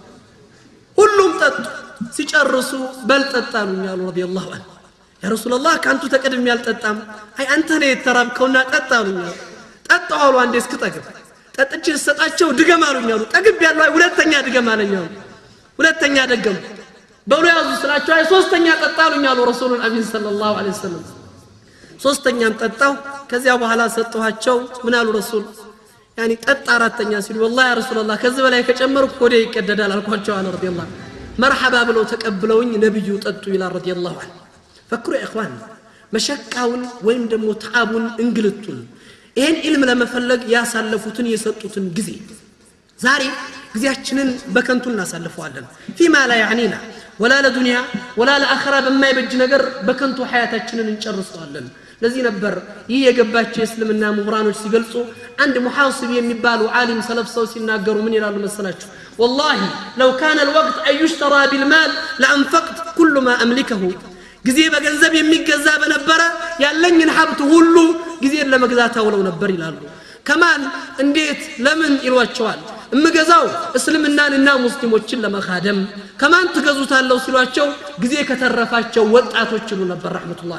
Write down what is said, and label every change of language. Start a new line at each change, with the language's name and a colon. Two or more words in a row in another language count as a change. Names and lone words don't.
Amharic: ሁሉም ጠጡ ሲጨርሱ በል ጠጣሉኝ አሉ
Arabic: رضي الله عنه يا رسول الله
Amharic: ካንቱ ተቀድሜ ያልጠጣም አይ አንተ ነህ የተራብከውና ጠጣሉኝ ጠጣው አንዴ እስክጠግብ ጠጥቼ ሰጣቸው ድገም አሉኝ አሉ ጠግብ ያለው ሁለተኛ ድገም አለኝ አሉ ሁለተኛ ደገም በሉ ያዙ ስላቸው አይ ሶስተኛ ጠጣሉኝ አሉ ረሱሉን አሚን
Arabic: صلى الله عليه وسلم
Amharic: ሶስተኛም ጠጣው ከዚያ በኋላ ሰጣቸው ምን አሉ ረሱል يعني ጠጣ አራተኛ ሲሉ
Arabic: والله يا رسول الله
Amharic: ከዚህ በላይ ከጨመርኩ ወደ ይቀደዳል አልኳቸው አለ ረዲየላሁ مرحبا ብለው ተቀብለውኝ ነብዩ ጠጡ ይላል
Arabic: رضي الله عنه فكروا يا اخوان
Amharic: መሸቃውን ወይም ደግሞ ተዓቡን እንግልቱን ይሄን ኢልም ለመፈለግ ያሳለፉትን የሰጡትን ጊዜ ዛሬ ጊዜያችንን በከንቱ እናሳልፈዋለን فيما
Arabic: لا يعنينا ولا لدنيا ولا لاخره
Amharic: በማይበጅ ነገር በከንቱ ሐያታችንን እንጨርሰዋለን ለዚህ ነበር ይህ የገባቸው እስልምና ምሁራኖች ሲገልጹ አንድ ሙሐሲብ የሚባሉ ዓሊም ሰለፍ ሰው ሲናገሩ ምን ይላሉ መሰላችሁ
Arabic: والله لو كان الوقت أن يشترى بالمال لأنفقت كل ما أملكه
Amharic: ጊዜ በገንዘብ የሚገዛ በነበረ ያለኝን ሀብት ሁሉ ጊዜን ለመግዛት አውለው ነበር ይላሉ ከማን እንዴት ለምን ይሏቸዋል እምገዛው እስልምናንና ሙስሊሞችን ለመኻደም ከማን ትገዙታለው ሲሏቸው ጊዜ ከተረፋቸው ወጣቶች ይሉ ነበር ረህመቱላህ